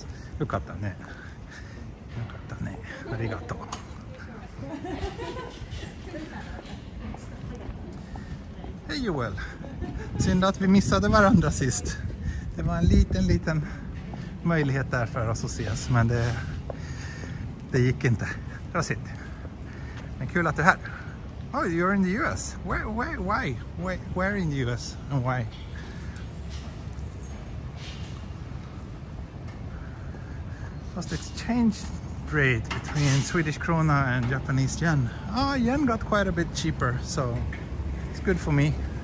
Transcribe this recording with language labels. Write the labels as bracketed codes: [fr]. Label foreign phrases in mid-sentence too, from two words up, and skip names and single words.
[ja] よかったね。よかったね。 [sv] ありがとう。Hej Joel! Synd att vi missade varandra sist. Det var en liten möjlighet där för oss att ses, men det gick inte. Det var synd. Men kul att du är här. [en] Oh, you're in the US. Where in the US and why? What's the exchange rate between Swedish krona and Japanese yen? Oh, yen got quite a bit cheaper, so it's good for me.